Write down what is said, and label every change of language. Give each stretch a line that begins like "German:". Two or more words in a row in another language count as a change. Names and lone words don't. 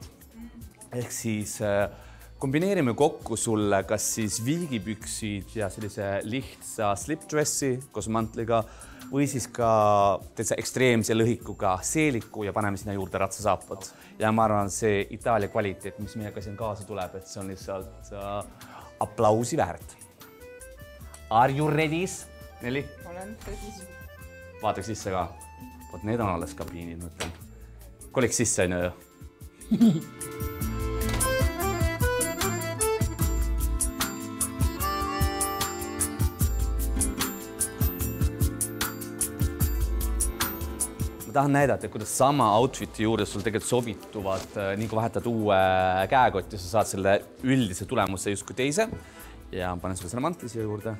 Estonian: Ehk siis kombineerime kokku sulle kas siis viigipüksid ja sellise lihtsa slipdressi koos mantliga või siis ka täitsa ekstreemse lõhikuga seeliku ja paneme sinna juurde ratsasaapad. Ja ma arvan, see Itaalia kvaliteet, mis meiega siin kaasa tuleb, et see on lihtsalt aplausi väärt.
English: Are you ready?
Estonian: Nelli? Olen ready. Vaataks sisse ka. Vot need on alles kabiinid, mõtlen. Koliks sisse, on ju? Ma tahan näidata, kuidas sama outfiti juures sul tegelikult sobituvad, nii kui vahetad uue käekotti, sa saad selle üldise tulemuse justkui teise ja panen sulle selle mantli siia juurde.